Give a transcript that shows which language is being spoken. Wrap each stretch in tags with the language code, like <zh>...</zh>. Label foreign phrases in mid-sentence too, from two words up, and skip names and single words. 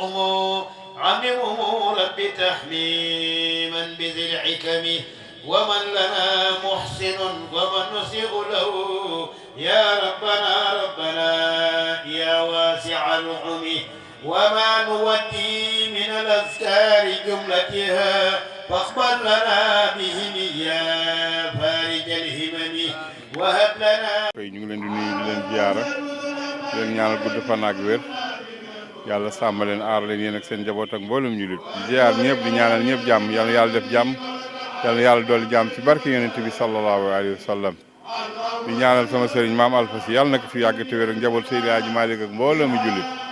<ar>عمم رب تحميما بذي الحكم ومن لنا محسن ومن نسيء له يا ربنا يا واسع الرحم وما نودي من الأذكار جملتها فاقبل لنا بهم يا فارج الهمم وهب لنا.</ar> <wo>ñu ngi leen di nuyu di leen ziyaara di leen ñaanal gudd fan ak wér yàlla sàmm leen aar leen yéen ak seen njaboot ak mboolum ñu lit di ziyaar ñëpp di ñaanal ñëpp jàmm yàlla def jàmm yàlla dolli jàmm ci barke yonent bi</wo> <ar>صلى الله عليه وسلم</ar> <wo>di ñaanal sama sëriñ maam Alfa Si yàlla na ko fi yàgg te wér ak njaboot Seydi Hadji Malick ak mbooloo mi jullit</wo>